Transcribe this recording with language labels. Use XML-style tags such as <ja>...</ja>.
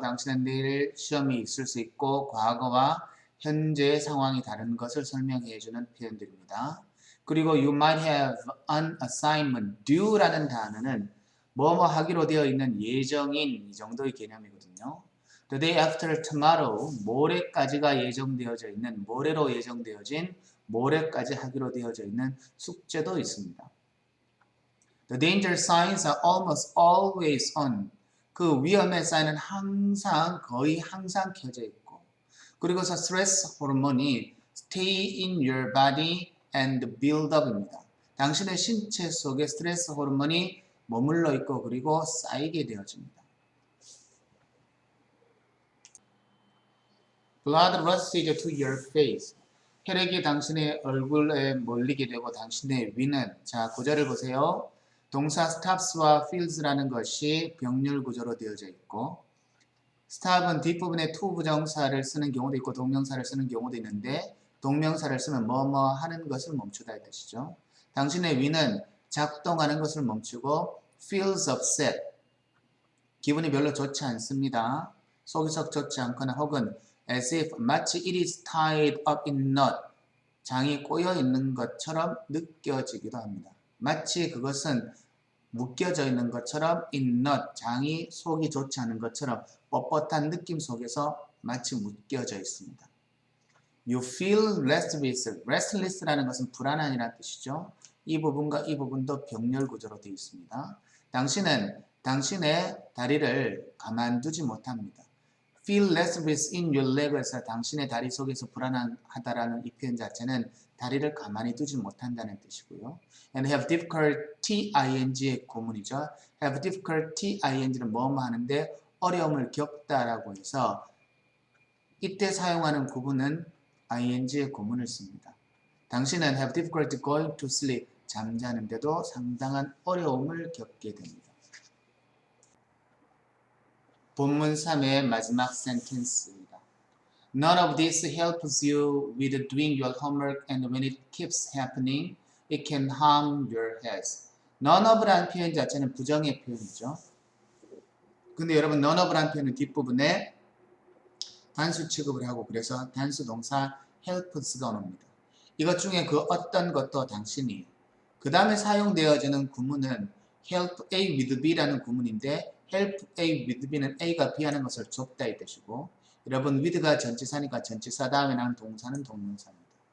<ko>당신은 내일 시험이 있을 수 있고 과거와 현재의 상황이 다른 것을 설명해 주는 표현들입니다. 그리고</ko> <en>you might have an assignment.</en> <ko>due라는 단어는 뭐뭐 하기로 되어 있는 예정인 이 정도의 개념이거든요.</ko> <en>The day after tomorrow,</en> <ko>모레까지가 예정되어져 있는, 모레로 예정되어진, 모레까지 하기로 되어져 있는 숙제도 있습니다.</ko> <en>The danger signs are almost always on.</en> <ko>그 위험의 사인은 항상 거의 항상 켜져 있고 그리고서 스트레스 호르몬이</ko> <en>stay in your body and build up</en> <ko>입니다. 당신의 신체 속에 스트레스 호르몬이 머물러 있고 그리고 쌓이게 되어집니다.</ko> <en>Blood rushes to your face.</en> <ko>혈액이 당신의 얼굴에 몰리게 되고 당신의 위는 자 구절을 보세요. 동사 stops와 fills라는 것이 병렬 구조로 되어져 있고 stop은 뒷부분에 to 부정사를 쓰는 경우도 있고 동명사를 쓰는 경우도 있는데 동명사를 쓰면 뭐뭐 하는 것을 멈추다 이 뜻이죠. 당신의 위는 작동하는 것을 멈추고</ko> <en>feels upset.</en> <ko>기분이 별로 좋지 않습니다. 속이 썩 좋지 않거나 혹은</ko> <en>as if</en> <ko>마치</ko> <en>it is tied up in knot.</en> <ko>장이 꼬여 있는 것처럼 느껴지기도 합니다. 마치 그것은 묶여져 있는 것처럼</ko> <en>in knot,</en> <ko>장이 속이 좋지 않은 것처럼 뻣뻣한 느낌 속에서 마치 묶여져 있습니다.</ko> <en>You feel restless.</en> <ko>restless라는 것은 불안한이라는 뜻이죠. 이 부분과 이 부분도 병렬 구조로 되어 있습니다. 당신은 당신의 다리를 가만두지 못합니다.</ko> <en>Feel restless in your leg</en> <ko>에서 당신의 다리 속에서 불안하다라는 이 표현 자체는 다리를 가만히 두지 못한다는 뜻이고요.</ko> <en>And have difficulty ing의</en> <ko>구문이죠. have difficulty ing는 뭐뭐 하는데 어려움을 겪다라고 해서 이때 사용하는 구문은 ing의 구문을 씁니다. 당신은</ko> <en>have difficulty going to sleep.</en> <ko>잠자는데도 상당한 어려움을 겪게 됩니다. 본문 3의 마지막 센텐스입니다.</ko> <en>None of this helps you with doing your homework and when it keeps happening, it can harm your health.</en> <ko>None of라는 표현 자체는 부정의 표현이죠. 근데 여러분 none of라는 표현은 뒷부분에 단수 취급을 하고 그래서 단수 동사 helps가 옵니다. 이것 중에 그 어떤 것도 당신이 그 다음에 사용되어지는 구문은 help A with B라는 구문인데 help A with B는 A가 B 하는 것을 좁다 이 뜻이고 여러분 with가 전치사니까 전치사 다음에 나는 동사는 동명사입니다.</ko>